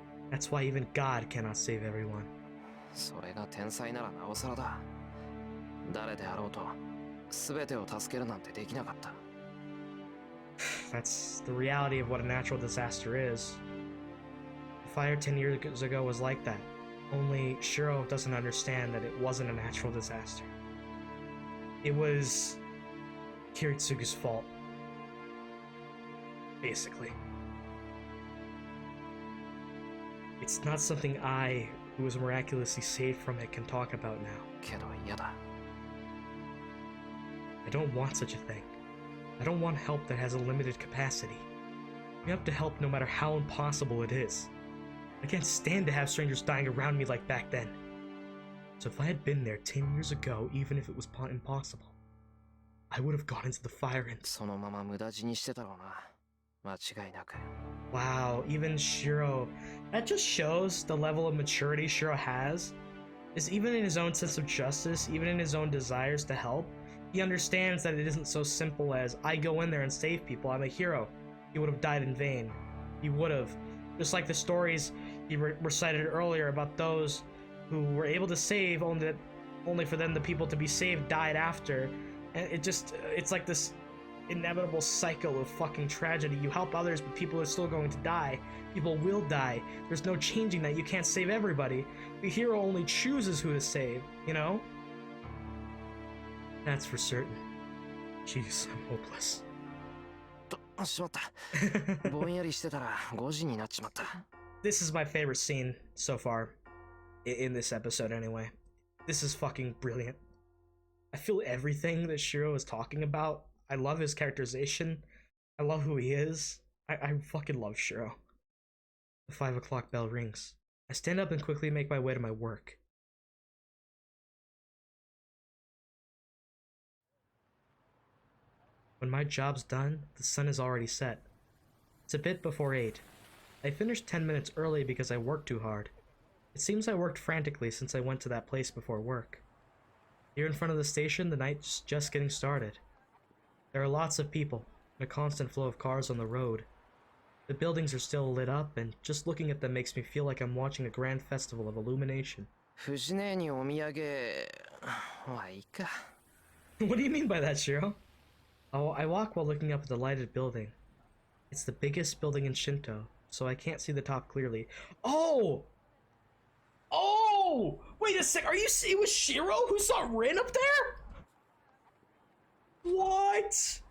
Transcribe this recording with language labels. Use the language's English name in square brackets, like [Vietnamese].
[English] That's why even God cannot save everyone. [Japanese] それが天才ならなおさらだ。誰であろうと、全てを助けるなんてできなかった。 [English] That's the reality of what a natural disaster is. The fire 10 years ago was like that. Only Shirou doesn't understand that it wasn't a natural disaster. It was Kiritsugu's fault. Basically. It's not something I, who was miraculously saved from it, can talk about now. [Japanese] けど嫌だ。 [English] I don't want such a thing. I don't want help that has a limited capacity. You have to help no matter how impossible it is. I can't stand to have strangers dying around me like back then. So if I had been there 10 years ago, even if it was impossible, I would have gone into the fire and... [Japanese] そのまま無駄死にしてたろうな。間違いなく。 [English] Wow, even Shirou... That just shows the level of maturity Shirou has. Is even in his own sense of justice, even in his own desires to help, he understands that it isn't so simple as, I go in there and save people, I'm a hero. He would have died in vain. He would have. Just like the stories he recited earlier about those who were able to save, only for them the people to be saved died after. And it's like this inevitable cycle of fucking tragedy. You help others, but people are still going to die. People will die. There's no changing that. You can't save everybody. The hero only chooses who to save, you know? That's for certain. Jeez, I'm hopeless. [Japanese] しまった。ぼんやりしてたら5時になっちまった。 [English] This is my favorite scene so far. In this episode, anyway. This is fucking brilliant. I feel everything that Shirou is talking about. I love his characterization. I love who he is. I fucking love Shirou. The 5 o'clock bell rings. I stand up and quickly make my way to my work. When my job's done, the sun is already set. It's a bit before 8. I finished 10 minutes early because I worked too hard. It seems I worked frantically since I went to that place before work. Here in front of the station, the night's just getting started. There are lots of people, and a constant flow of cars on the road. The buildings are still lit up, and just looking at them makes me feel like I'm watching a grand festival of illumination. [Japanese] 藤姉にお土産はいいか。 [English] What do you mean by that, Shirou? Oh, I walk while looking up at the lighted building. It's the biggest building in Shinto, so I can't see the top clearly. Oh! Oh! Wait a sec, are you it was Shirou who saw Rin up there? What?